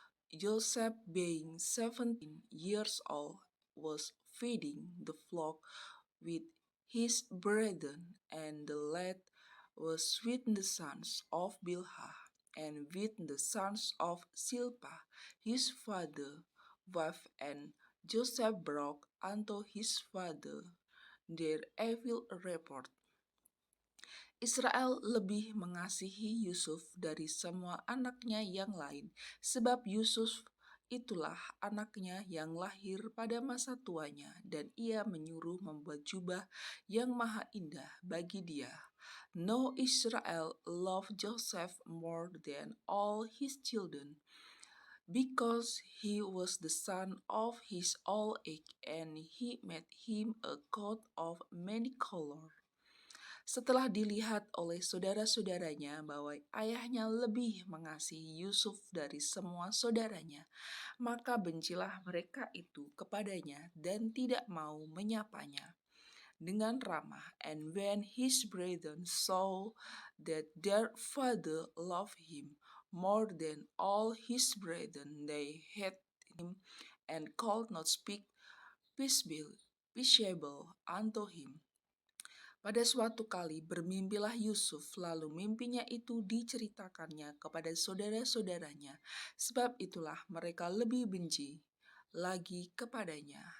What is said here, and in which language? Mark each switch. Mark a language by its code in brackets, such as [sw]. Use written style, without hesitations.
[en] Joseph, being 17 years old, was feeding the flock with his brethren, and the lad was with the sons of Bilhah, and with the sons of Silpah, his father, wife, and Joseph brought unto his father their evil report. [id] Israel lebih mengasihi Yusuf dari semua anaknya yang lain, sebab Yusuf itulah anaknya yang lahir pada masa tuanya, dan ia menyuruh membuat jubah yang maha indah bagi dia. [en] No, Israel loved Joseph more than all his children, because he was the son of his old age, and he made him a coat of many colors. [id] Setelah dilihat oleh saudara-saudaranya bahwa ayahnya lebih mengasihi Yusuf dari semua saudaranya, maka bencilah mereka itu kepadanya dan tidak mau menyapanya dengan ramah. [en] And when his brethren saw that their father loved him more than all his brethren, they hated him and could not speak peaceable unto him. [id] Pada suatu kali bermimpilah Yusuf, lalu mimpinya itu diceritakannya kepada saudara-saudaranya, sebab itulah mereka lebih benci lagi kepadanya.